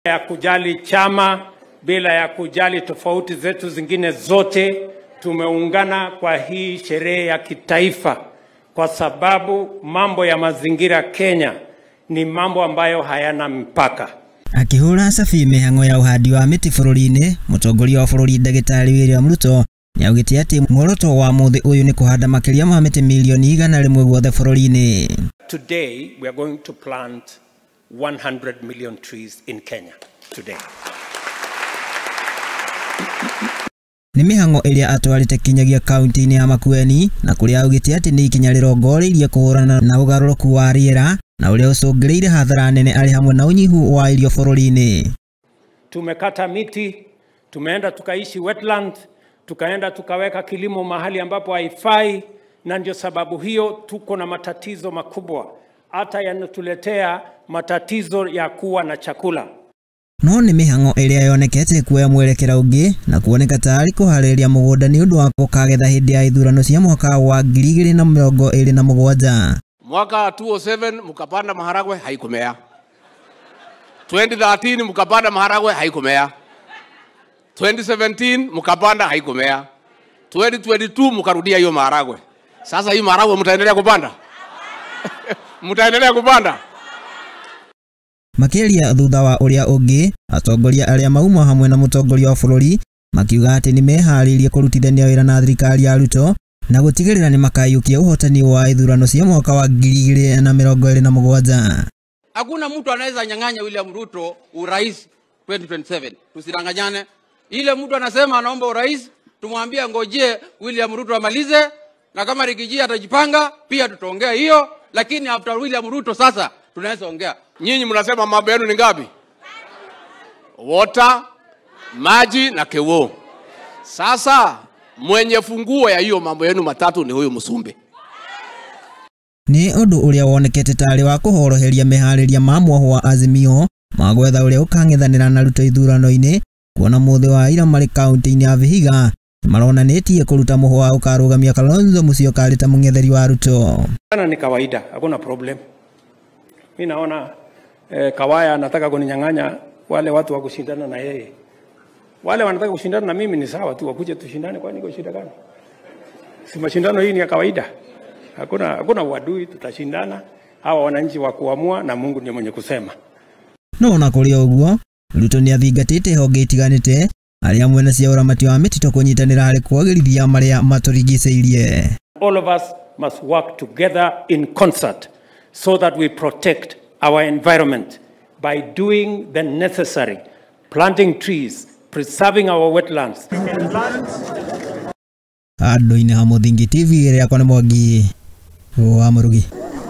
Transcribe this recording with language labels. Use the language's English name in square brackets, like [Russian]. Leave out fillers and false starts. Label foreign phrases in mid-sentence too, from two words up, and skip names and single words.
[Swahili] ya kujali chama, bila ya kujali tofauti zetu zingine zote, tumeungana kwa hii sherehe ya kitaifa kwa sababu mambo ya mazingira Kenya ni mambo ambayo hayana mpaka. [Kikuyu] Akihura safi mihango ya uhandi wa miti bururi-ini, Mutongoria wa bururi Ndagitari William Ruto niaugite ati muoroto wa muthi uyu ni kuhanda makiria ma miti milioni 100 guothe bururi-ini. [English] Today we are going to plant 100 million trees in Kenya today. [Kikuyu] Ni mihango iria atwarite kinyagia kaunti-ini ya Makueni na kuria augite ati ni ikinya rirongoreirie kuhurana na ugaruruku wa riera na uria ucungireire hathara nene ari hamwe na unyihu wa irio bururi-ini. [Swahili] Tumekata miti, tumeenda tukaishi wetland, tukaenda tukaweka kilimo mahali ambapo haifai, na ndio sababu hiyo tuko na matatizo makubwa hata yanatuletea matatizo ya kuwa na chakula. [Kikuyu] No ni mihango iria yonekete kuoya mwerekera ungi na kuoneka tari kuhariria mugunda ni undu wa kukagetha hindi ya ithurano cia mwaka wa 2027. [Swahili] Mwaka 2007 mukapanda maharagwe haikumea. 2013 mukapanda maharagwe haikumea. 2017 mukapanda haikumea. 2022 mukarudia hiyo maharagwe. Sasa hii maharagwe mtaendelea kupanda? Mtaendelea kupanda? [Kikuyu] Makiria thutha wa uria ungi, atongoria aria mauma hamwe na mutongoria wa bururi makiuga ati ni meharirie kurutithania wira na thirikari ya Ruto na gutigirira ni makayukia uhotani wa ithurano cia mwaka wa 2027. [Swahili] Hakuna mtu anaweza nyang'anya William Ruto urais 2027. Tusidanganyane. Ile mtu anasema anaomba urais, tumwambie ngoje William Ruto amalize, na kama Rigiji atajipanga pia tutaongea hiyo, lakini after William Ruto sasa tunaweza ongea. Nyinyi mnasema mambo yenu ni ngapi? Water, maji na kewo. Sasa mwenye funguo ya hiyo mambo yenu matatu ni huyu Musumbi. [Kikuyu] Ni undu uria wonekete tari wa kuhoroheria mehariria ma mwoho wa Azimio magwetha uria ukang'ethanira na Ruto ithurano-ini, kuona muthi wa ira mari kaunti-ini ya Vihiga maronanitie kuruta muho wa ukarugamia Kalonzo Musyoka ta mung'etheri wa Ruto. [Swahili] Ana ni kawaida, hakuna problem. Mimi naona Kawaya anataka kuninyang'anya wale watu wa kushindana na yeye. Wale wanataka kushindana na mimi ni sawa tu, wakuje tushindane, kwani iko shida gani? Si mashindano hii ni ya kawaida. Hakuna uadui, tutashindana. Hawa wananchi wa kuamua na Mungu ndiye mwenye kusema. [Kikuyu] No na kuria uguo, Ruto ni athingatite honge itiganite aria mwena cia uramati wa miti kunyitanira hari kwagirithia maria maturigiceirie. [English] All of us must work together in concert so that we protect our environment by doing the necessary, planting trees, preserving our wetlands. [Kikuyu] Ado ina Hamuthingi TV iria kwa Mwangi wa Murugi.